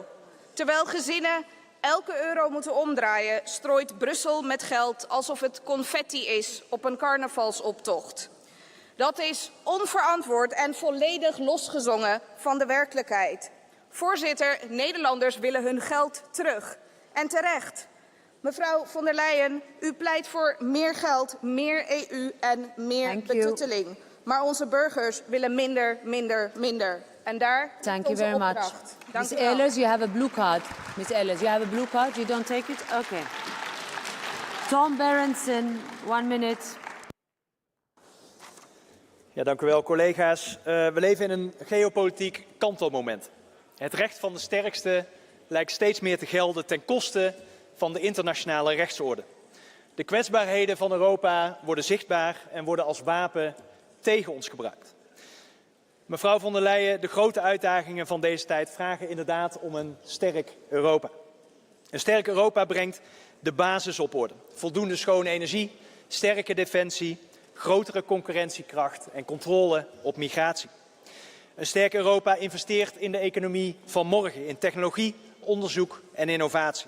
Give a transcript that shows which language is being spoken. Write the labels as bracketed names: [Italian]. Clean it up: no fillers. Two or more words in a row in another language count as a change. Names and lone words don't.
[Dutch] Terwijl gezinnen elke euro moeten omdraaien, strooit Brussel met geld alsof het confetti is op een carnavalsoptocht. Dat is onverantwoord en volledig losgezongen van de werkelijkheid. Voorzitter, Nederlanders willen hun geld terug. En terecht. Mevrouw von der Leyen, u pleit voor meer geld, meer EU en meer betutteling. Maar onze burgers willen minder, minder, minder. En daar [English] Thank [Dutch] ligt [English] you [Dutch] onze [English] very much. [Dutch] opdracht. Dank [English] Ms. [Dutch] u wel. [English] Ehlers, you have a blue card. Ms. Ehlers, you have a blue card. You don't take it? Okay. Tom Berenson, 1 minute. [Dutch] Ja, dank u wel, collega's. We leven in een geopolitiek kantelmoment. Het recht van de sterkste lijkt steeds meer te gelden ten koste van de internationale rechtsorde. De kwetsbaarheden van Europa worden zichtbaar en worden als wapen tegen ons gebruikt. Mevrouw von der Leyen, de grote uitdagingen van deze tijd vragen inderdaad om een sterk Europa. Een sterk Europa brengt de basis op orde. Voldoende schone energie, sterke defensie, grotere concurrentiekracht en controle op migratie. Een sterk Europa investeert in de economie van morgen, in technologie, onderzoek en innovatie.